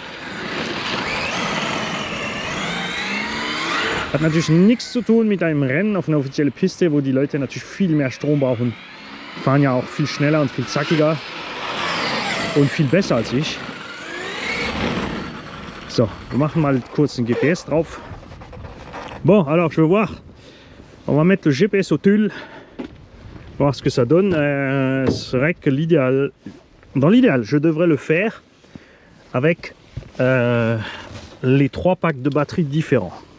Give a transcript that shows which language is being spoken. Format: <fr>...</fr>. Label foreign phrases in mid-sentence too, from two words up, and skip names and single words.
<de>Hat natürlich nichts zu tun mit einem Rennen auf einer offiziellen Piste, wo die Leute natürlich viel mehr Strom brauchen. Die fahren ja auch viel schneller und viel zackiger und viel besser als ich. So, wir machen mal kurz den GPS drauf.</de> <fr>Bon, alors je vais voir. On va mettre le GPS au tulle, voir ce que ça donne. C'est vrai que l'idéal, dans l'idéal, je devrais le faire avec les 3 packs de batteries différents.</fr>